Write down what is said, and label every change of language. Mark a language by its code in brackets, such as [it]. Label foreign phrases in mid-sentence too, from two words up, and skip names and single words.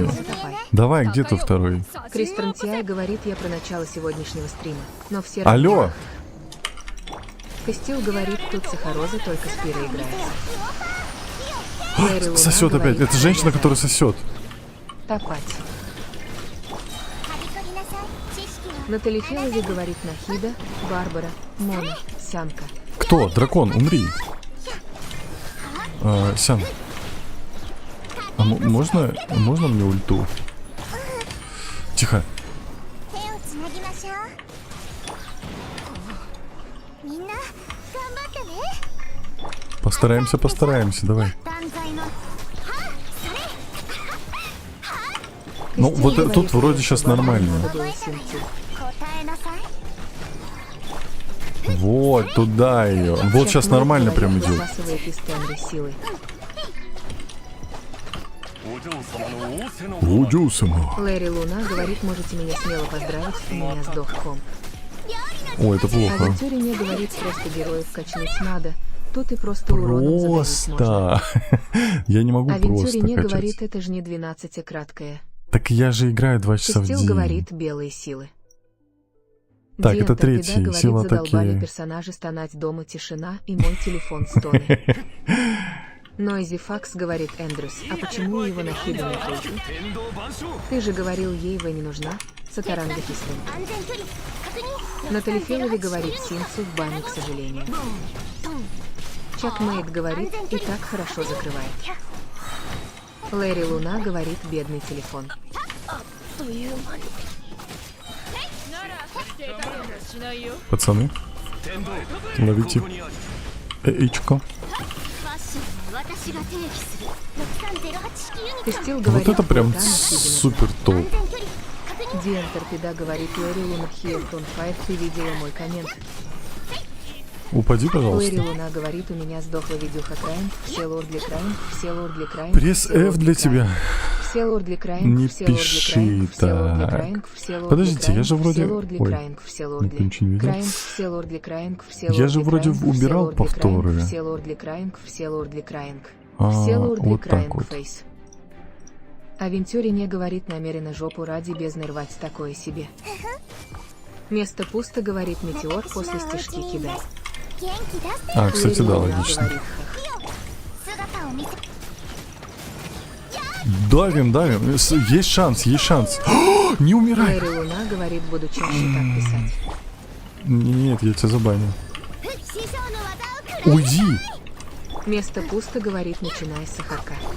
[ru] Хорек Сатапай. Давай, где ты второй? Кристен Тиай говорит, я про начало сегодняшнего стрима, но все Алло! равно. Костил говорит, тут Сахароза только с пира играет. Лэри Луна Сосет опять. говорит, Это женщина, которая сосет. Топать. [ja] はびこりなさい。知識は。 [ru] На Талифелове говорит Нахида, Барбара, Мона, Сянка. Кто? Дракон, умри. Сян. А можно мне ульту? Тихо. [ja] 手をつなぎましょう。みんな頑張ってね。 [ru] Постараемся, давай. [ja] 断罪の [ru] Ну, вот тут вроде сейчас нормально. Надо было синцу. [ja] 答えなさい。 [ru] Вот, туда ее. Вот сейчас нормально прям идет. Высасывает из Тенры силы. [ja] お嬢様の仰せの [ru] Удюсому. Лэри Луна говорит, можете меня смело поздравить, у меня сдох комп. О, это А плохо. Вентюрине говорит, просто героев качнуть надо. Тут и просто уроном задавить можно. Просто. Я не могу А просто Вентюрине качать. говорит, это же не 12 краткое. Так я же играю 2 часа в Шестил день. говорит, белые силы. Так, Диэн это Торпеда третий, говорит, сила задолбали такие. персонажи стонать дома тишина и мой телефон стоны. Нойзи Факс говорит, Эндрюс, а почему его на Хиду не крутят? [ja] 天道万象 [ru] Ты же говорил, ей вы не нужна. Сатаранга кислым. [ja] 安全距離確認。 [ru] Натали Фелови говорит, Синцу в бане, к сожалению. Чак Мэйд говорит, и так хорошо закрывает. Лэри Луна говорит, бедный телефон. Пацаны, [ja] 天道 [ru] ловите [ja] ここにあり [ru] эйчко. [ja] ファッションは私が定義する。6308式ユニット。 [ru] Тестил Вот говорит, это прям «Крута, на Хиде нужна». супер топ. [ja] 安全距離確認。 [ru] Диэн Торпеда говорит, Лэри Луна Хиел Файт, ты видела мой коммент. Упади, Лэри пожалуйста. Луна говорит, у меня сдохла видюха Крайм, все лордли Крайм, все лордли Крайм. Пресс все F лордли для Крайм. тебя. Все лордли Крайм, Не все лордли пиши Крайм, все лордли так. Крайм, все лордли Подождите, Крайм, я же вроде- все лордли Ой, Крайм, все никто лордли ничего не видел. Крайм, все лордли Крайм, все Я лордли же вроде Крайм, убирал все лордли Крайм, повторы. все лордли Крайм, все лордли Крайм, А, все лордли вот так Крайм, вот. фейс. А Вентюри не говорит намеренно жопу ради бездны рвать такое себе. Место пусто, говорит Метеор, после стежки кидай. [ja] 元気出せ。 [ru] А, кстати, да, Лэри Луна логично. говорит, «Хах». [ja] 姿を見せ。 [ru] Давим. Есть шанс. О, не умирай. Лэри Луна говорит, буду чаще так писать. Нет, я тебя забаню. [ja] 師匠の技をくれ。 [ru] Уйди. Место пусто, говорит, начиная с Сахарка.